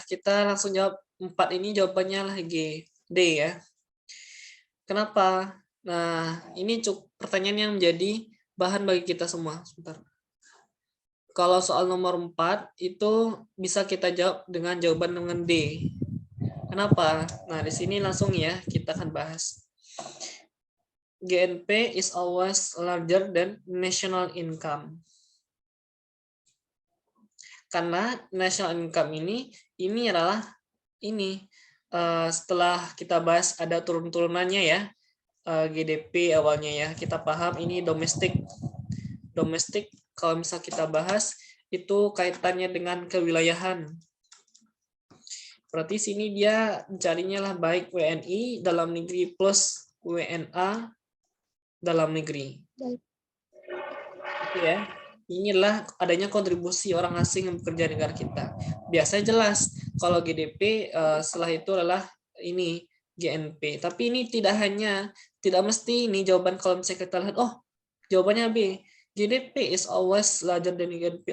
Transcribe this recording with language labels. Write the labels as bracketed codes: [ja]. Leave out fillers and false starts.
[id] Kita langsung jawab 4 ini, jawabannya lagi D ya. Kenapa? Nah, ini pertanyaan yang menjadi bahan bagi kita semua. Sebentar. Kalau soal nomor 4 itu bisa kita jawab dengan jawaban dengan D. Kenapa? Nah, di sini langsung ya kita akan bahas. [en] GNP is always larger than national income. [id] Karena national income ini adalah setelah kita bahas ada turun-turunannya ya. GDP awalnya ya, kita paham ini domestik kalau misal kita bahas itu kaitannya dengan kewilayahan. Berarti sini dia mencarinya lah baik WNI dalam negeri plus WNA dalam negeri. Oke ya. Inilah adanya kontribusi orang asing yang bekerja di negara kita. Biasanya jelas kalau GDP setelah itu adalah ini GNP. Tapi ini tidak mesti ini jawaban kalau misalnya kita lihat, oh jawabannya B. [en] GDP is always larger than GNP.